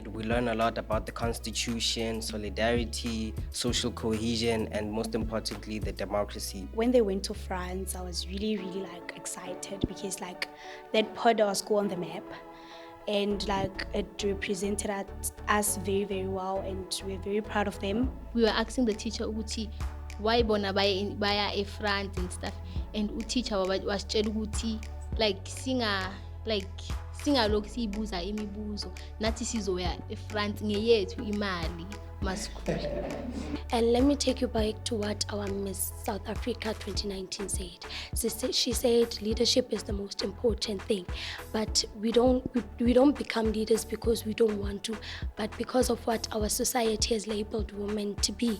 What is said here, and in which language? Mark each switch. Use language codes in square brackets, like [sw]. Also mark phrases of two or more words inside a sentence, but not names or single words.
[en] We learn a lot about the constitution, solidarity, social cohesion, and most importantly, the democracy. When they went to France, I was really excited because that put our school on the map. And it represented us very, very well, and we're very proud of them. We were asking the teacher, why [zu] bona baya e France [en] and stuff, and teacher was [zu] tshela singa lokhu siyibuza imibuzo nathi sizoya eFrance ngeyethu imali masikule. [en] And let me take you back to what our Miss South Africa 2019 said. She said leadership is the most important thing, but we don't become leaders because we don't want to, but because of what our society has labeled women to be.